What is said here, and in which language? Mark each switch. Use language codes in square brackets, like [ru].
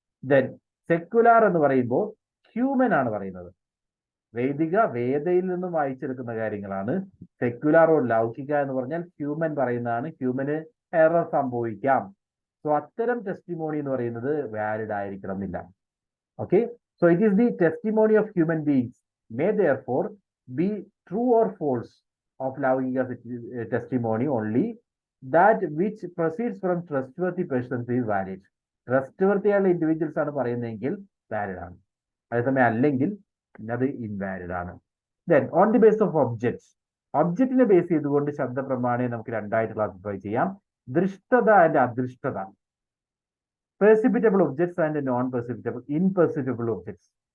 [ml] Then secular എന്ന് പറയുമ്പോൾ human ആണ് പറയുന്നത്. വൈദിക വേദയിൽ നിന്നും വായിച്ചെടുക്കുന്ന കാര്യങ്ങളാണ്. സെക്യുലാർ ഓർ ലൗകിക എന്ന് പറഞ്ഞാൽ ഹ്യൂമൻ പറയുന്നതാണ്. ഹ്യൂമന് എറർ സംഭവിക്കാം. സോ അത്തരം ടെസ്റ്റിമോണി എന്ന് പറയുന്നത് വാലിഡ് ആയിരിക്കണം എന്നില്ല. [en] Okay, so it is the testimony of human beings may therefore be true or false of ലൗകിക testimony only that which proceeds from trustworthy persons is valid. [ml] Trustworthy ആയുള്ള individuals ആണ് പറയുന്നതെങ്കിൽ valid ആണ്, അതേസമയം അല്ലെങ്കിൽ അത് ഇൻവാലിഡ് ആണ്. [en] then on the base of [ml] ഒബ്ജക്റ്റിനെ ബേസ് ചെയ്തുകൊണ്ട് ശബ്ദപ്രമാണയെ നമുക്ക് രണ്ടായിട്ട് ക്ലാസിഫൈ ചെയ്യാം. [en] ദൃഷ്ടത ആൻഡ് അദൃഷ്ടത, perceptible objects and non perceptible imperceptible objects.